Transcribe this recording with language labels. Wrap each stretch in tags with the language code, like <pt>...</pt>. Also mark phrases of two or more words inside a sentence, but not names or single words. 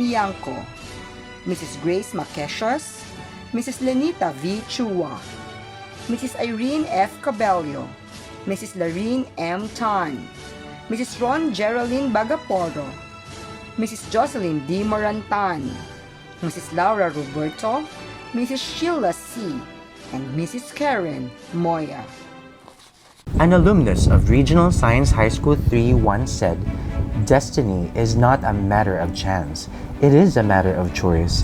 <en>Yanko, Mrs. Grace Makeshos, Mrs. Lenita V. Chua, Mrs. Irene F. Cabello, Mrs. Larine M. Tan, Mrs. Ron Geraldine Bagaporo, Mrs. Jocelyn D. Morantan, Mrs. Laura Roberto, Mrs. Sheila C., and Mrs. Karen Moya. An alumnus of Regional Science High School 3 once said, "Destiny is not a matter of chance. It is a matter of choice.</en>